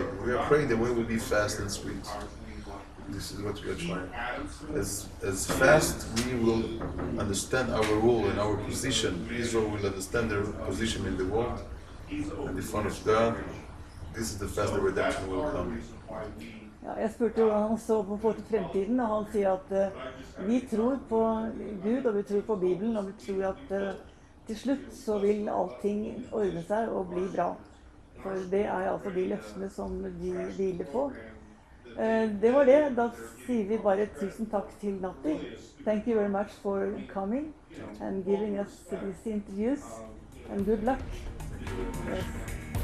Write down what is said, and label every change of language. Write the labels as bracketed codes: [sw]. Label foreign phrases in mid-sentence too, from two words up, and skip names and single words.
[en] We are praying the way will be fast and sweet. This is what we are trying. As fast we will understand our role and our position, Israel will understand their position in the world and in front of God. This is the fast the redemption will come. [no] Ja, jeg spurte hvordan han så på fremtiden, og han sier at vi tror på Gud, og vi tror på Bibelen, og vi tror at til slutt så vil allting ordne seg og bli bra. For det er altså de løftene som de hviler på. Det var det. Da sier vi bare tusen takk til Nati. [en] Thank you very much for coming and giving us these interviews, and good luck. Yes.